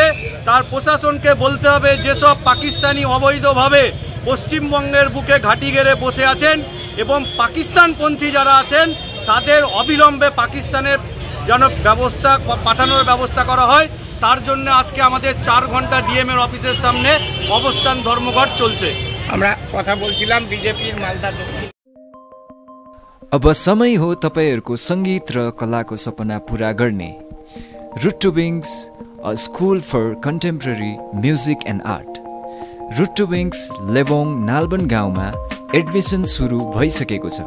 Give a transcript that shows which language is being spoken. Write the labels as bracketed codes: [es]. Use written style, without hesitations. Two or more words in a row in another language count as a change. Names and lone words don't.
[bn] তার প্রশাসনকে বলতে হবে যেসব পাকিস্তানি অবৈধভাবে পশ্চিমবঙ্গের বুকে ঘাঁটি গেড়ে বসে আছেন এবং পাকিস্তানপন্থী যারা আছেন তাদের অবিলম্বে পাকিস্তানের যেন পাঠানোর ব্যবস্থা করা হয়। তার জন্য আজকে আমাদের 4 ঘন্টা ডিএম এর অফিসের সামনে অবস্থাन ধর্মঘट চলছে। আমরা কথা বলছিলাম বিজেপির মালদা। [ne] अब समय हो तपाईहरुको संगीत र कलाको सपना पूरा गर्ने। [en] Root to Wings, a school for contemporary music and art. [ne] रुट टु विङ्स लेबोङ नालबन गाउँमा एडमिसन सुरु भइसकेको छ।